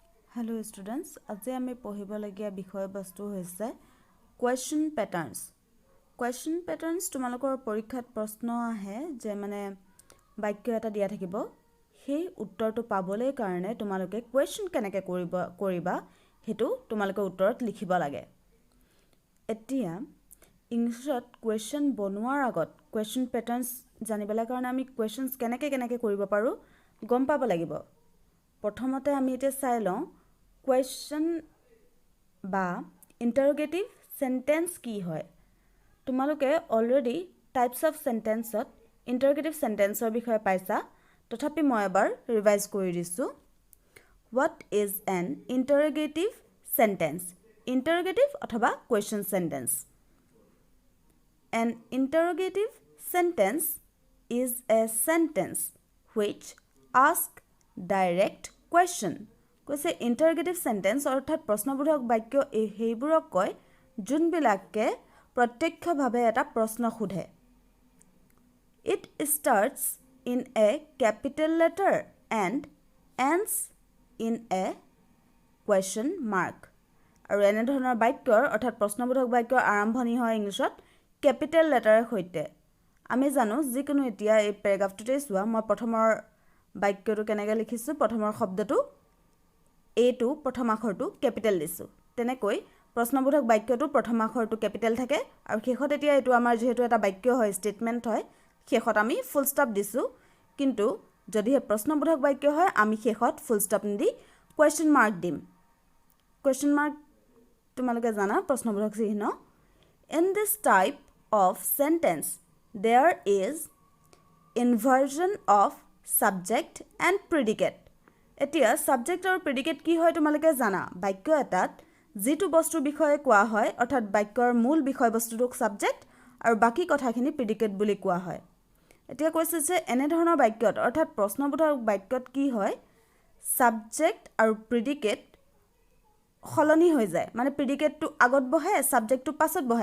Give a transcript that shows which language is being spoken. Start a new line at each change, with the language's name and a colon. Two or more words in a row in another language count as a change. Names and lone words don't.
English: Hello students,
Assamese: আজি আমি পঢ়িবলগীয়া বিষয়বস্তু হৈছে
English: question patterns. Question patterns
Assamese: তোমালোকৰ পৰীক্ষাত প্ৰশ্ন আহে যে মানে বাক্য এটা দিয়া থাকিব সেই উত্তৰটো পাবলৈ কাৰণে তোমালোকে question কেনেকৈ কৰিবা হেতু তোমালোকে উত্তৰত লিখিব লাগে। এতিয়া ইংলিছত question বনোৱাৰ আগত
English: question patterns
Assamese: জানিবলৈ কাৰণে আমি questions কেনেকৈ কৰিব পাৰো গম পাব লাগিব। প্ৰথমতে আমি এতিয়া চাই লওঁ question বা
English: interrogative sentence
Assamese: কি হয়। তোমালোকে already
English: types of sentenceত interrogative sentenceৰ
Assamese: বিষয়ে পাইছা, তথাপি মই এবাৰ ৰিভাইজ কৰি দিছোঁ।
English: What is an interrogative sentence? Interrogative অথবা question sentence. An interrogative sentence is a sentence which asks direct question.
Assamese: কৈছে
English: interrogative sentence
Assamese: অৰ্থাৎ প্ৰশ্নবোধক বাক্য সেইবোৰক কয় যোনবিলাকে প্ৰত্যক্ষভাৱে এটা প্ৰশ্ন সোধে।
English: It starts in a capital letter and ends in a question mark.
Assamese: আৰু এনে ধৰণৰ বাক্যৰ অৰ্থাৎ প্ৰশ্নবোধক বাক্যৰ আৰম্ভণি হয় ইংলিছত
English: capital letter
Assamese: সৈতে। আমি জানো যিকোনো এতিয়া এই পেৰাগ্ৰাফটোতে চোৱা মই প্ৰথমৰ বাক্যটো কেনেকৈ লিখিছোঁ, প্ৰথমৰ শব্দটো এটো প্ৰথম আখৰটো কেপিটেল দিছোঁ। তেনেকৈ প্ৰশ্নবোধক বাক্যটো প্ৰথম আখৰটো কেপিটেল থাকে আৰু শেষত এতিয়া এইটো আমাৰ যেহেতু এটা বাক্য হয় ষ্টেটমেণ্ট হয় শেষত আমি
English: full stop
Assamese: দিছোঁ, কিন্তু যদিহে প্ৰশ্নবোধক বাক্য হয় আমি শেষত
English: full stop
Assamese: নিদি
English: question mark
Assamese: দিম।
English: question mark
Assamese: তোমালোকে জানা প্ৰশ্নবোধক চিহ্ন।
English: In this type of sentence there is inversion of subject and predicate.
Assamese: এতিয়া subject আৰু predicate কি হয় তোমালোকে জানা। বাক্য এটাত যিটো বস্তুৰ বিষয়ে কোৱা হয় অৰ্থাৎ বাক্যৰ মূল বিষয়বস্তুটোক subject আৰু বাকী কথাখিনি predicate বুলি কোৱা হয়। এতিয়া কৈছে যে এনে ধৰণৰ বাক্যত অৰ্থাৎ প্ৰশ্নবোধক বাক্যত কি হয় subject আৰু predicate সলনি হৈ যায়, মানে প্ৰিডিকেটটো আগত বহে ছাবজেক্টটো পাছত বহে।